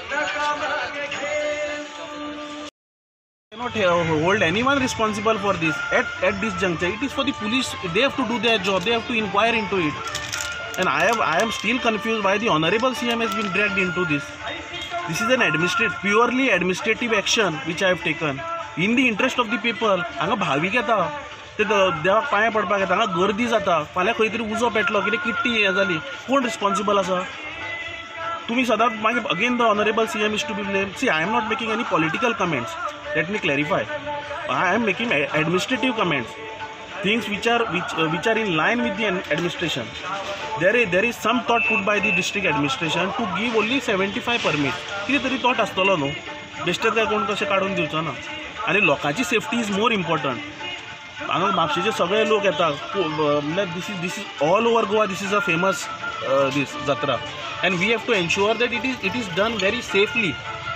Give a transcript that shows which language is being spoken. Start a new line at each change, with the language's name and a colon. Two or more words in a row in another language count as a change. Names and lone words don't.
English: Cannot hold anyone responsible for this at this juncture. It is for the police. They have to do their job. They have to inquire into it. And I am still confused why the honorable CM has been dragged into this. This is an purely administrative action which I have taken in the interest of the people.
Konkani: हांगा भावीक येता ते देवाक पांया पडपाक येता, हांगा गर्दी जाता, फाल्यां खंय तरी उजो पेटलो, कितें किट्टी हें जाली, कोण रिस्पॉन्सिबल आसा? तुम्ही सदांच मागीर
English: again the honorable CM is to be blamed. See, I am not making any political comments. Let me clarify. I am making administrative comments. Things which are in line with the administration. There is some thought put by the district administration to give only 75 permits.
Konkani: कितें तरी thought आसतलो न्हू. बेश्टेच काय कोण तशें काडून दिवचो ना. आनी लोकांची सेफ्टी
English: is more important.
Konkani: हांगा म्हापशेचे सगळे लोक येतात. म्हणल्यार
English: this is all over Goa. This is a famous this jatra, and we have to ensure that it is done very safely.